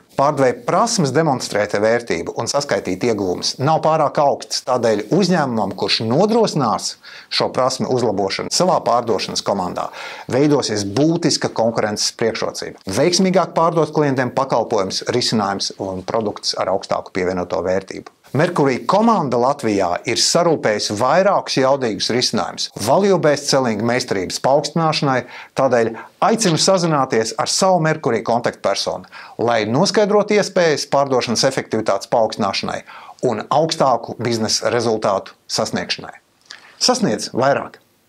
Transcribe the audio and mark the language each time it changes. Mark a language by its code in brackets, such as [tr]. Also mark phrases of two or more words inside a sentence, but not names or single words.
[lv] Pārdevēja prasmes demonstrēt vērtību un saskaitīt ieguvumus nav pārāk augstas, tādēļ uzņēmumam, kurš nodrošinās šo prasmi uzlabošanu savā pārdošanas komandā, veidosies būtiska konkurences priekšrocība. Veiksmīgāk pārdot klientiem pakalpojumus, risinājumus un produktus ar augstāku pievienoto vērtību. Merkurī komanda Latvijā ir sarūpējusi vairākus jaudīgus risinājumus [en] value-based selling [lv] meistarības paaugstināšanai, tādēļ aicinu sazināties ar savu Merkurī kontaktpersonu, lai noskaidrotu iespējas pārdošanas efektivitātes paaugstināšanai un augstāku biznesa rezultātu sasniegšanai. Sasniedz vairāk!